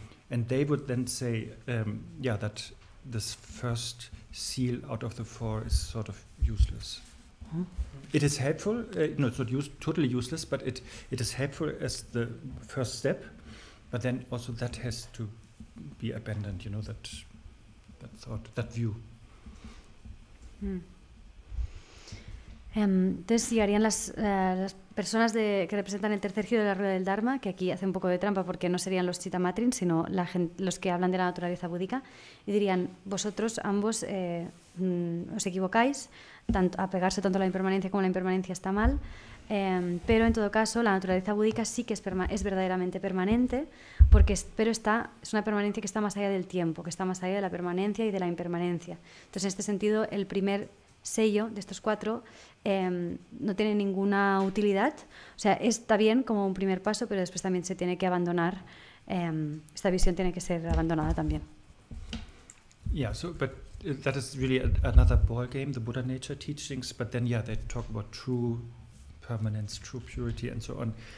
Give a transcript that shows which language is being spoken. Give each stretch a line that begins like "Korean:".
English: And they would then say, that this first seal out of the four is sort of useless. Mm-hmm. It is helpful, it's not totally useless, but it is helpful as the first step. But then also that has to be abandoned, that thought, that view.
Spanish: Entonces llegarían las personas que representan el tercer giro de la rueda del Dharma, que aquí hace un poco de trampa porque no serían los Chitamatrins, sino los que hablan de la naturaleza búdica, y dirían, vosotros ambos os equivocáis, apegarse tanto a la impermanencia como a la impermanencia está mal. Pero en todo caso la naturaleza búdica sí que es verdaderamente permanente, pero es una permanencia que está más allá del tiempo, que está más allá de la permanencia y de la impermanencia. Entonces, en este sentido, el primer sello de estos cuatro no tiene ninguna utilidad. O sea, está bien como un primer paso, pero después también se tiene que abandonar. Esta visión tiene que ser abandonada también.
English: Yeah, but that is really another ball game, the Buddha nature teachings. But then, they talk about true permanence, true purity, and so on.